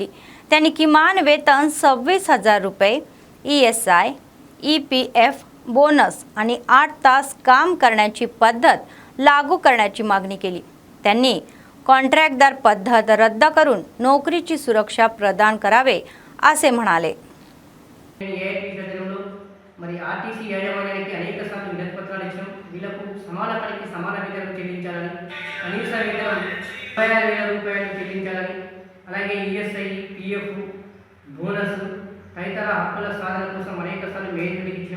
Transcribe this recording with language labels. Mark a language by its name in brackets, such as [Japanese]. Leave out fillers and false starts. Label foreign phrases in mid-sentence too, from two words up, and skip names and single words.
[Marathi] त्यांनी किमान वेतन 26,000 रुपये, ESI, EPF बोनस आणि 8 तास काम करण्याची पद्धत लागू करण्याची मागणी केली. त्यांनी कॉन्ट्रॅक्टदार पद्धत रद्द करून नोकरीची सुरक्षा प्रदान करावे असे म्हणाले. [Telugu] మరి ఆర్టీసీ యాజమాన్యానికి అనేక సార్లు వినతిపత్రాలు ఇచ్చాం. వీళ్ళకు సమాన పనికి సమాన వేతనం చెల్లించాలని, కనీస వేతనం 26,000 రూపాయలు చెల్లించాలని, అలాగే ESI, PF, బోనస్ తదితర హక్కుల సాధన కోసం అనేక సార్లు మేనేజ్మెంట్కి ఇచ్చాం.